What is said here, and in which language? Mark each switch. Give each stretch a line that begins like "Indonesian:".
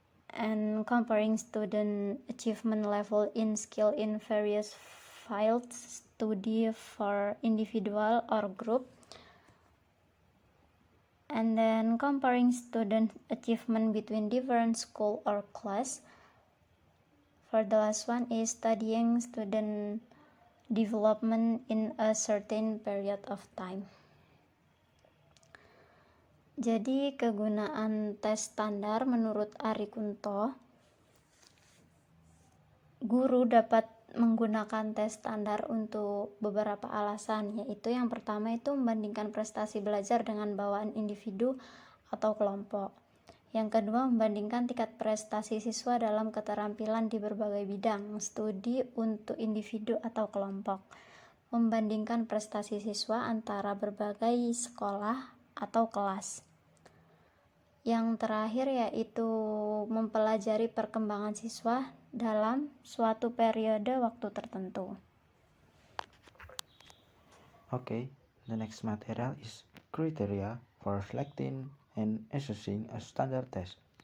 English: and comparing student achievement level in skill in various fields study for individual or group, and then comparing student achievement between different school or class. For the last one is studying student development in a certain period of time.
Indonesian: Jadi kegunaan tes standar menurut Ari Kunto, guru dapat menggunakan tes standar untuk beberapa alasan, yaitu yang pertama itu membandingkan prestasi belajar dengan bawaan individu atau kelompok. Yang kedua, membandingkan tingkat prestasi siswa dalam keterampilan di berbagai bidang studi untuk individu atau kelompok. Membandingkan prestasi siswa antara berbagai sekolah atau kelas. Yang terakhir yaitu mempelajari perkembangan siswa dalam suatu periode waktu tertentu.
English: Okay, the next material is criteria for selecting and assessing a standard test.